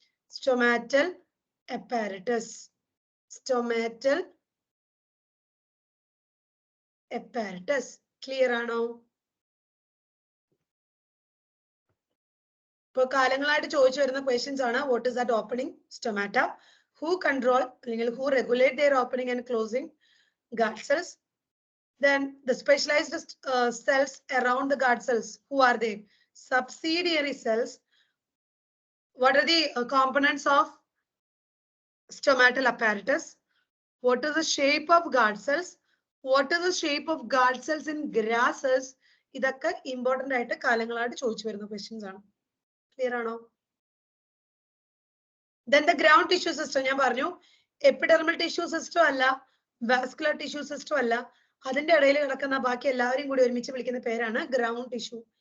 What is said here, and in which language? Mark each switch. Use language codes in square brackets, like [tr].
[ml] Stomatal apparatus. Stomatal apparatus. Clear ആണോ? ഇപ്പൊ കാലങ്ങളായിട്ട് ചോദിച്ചു വരുന്ന ക്വസ്റ്റ്യൻസ് ആണ്, [en] What is that opening? [ml] Stomata. [en] Who control അല്ലെങ്കിൽ who regulate their opening and closing? Guard cells. Then the specialized cells around the guard cells, who are they? Subsidiary cells. What are the components of stomatal apparatus? What is the shape of guard cells? What is the shape of guard cells in grasses? [ml] ഇതൊക്കെ important ആയിട്ട് കാലങ്ങളായിട്ട് ചോദിച്ചു വരുന്ന questions ആണ്. Clear ആണോ? Then the ground tissue system, ഞാൻ പറഞ്ഞു epidermal tissue system അല്ല, vascular tissue system അല്ല, അതിന്റെ ഇടയിൽ കിടക്കുന്ന ബാക്കി എല്ലാവരും കൂടി ഒരുമിച്ച് വിളിക്കുന്ന പേരാണ് ഗ്രൗണ്ട് ടിഷ്യൂ.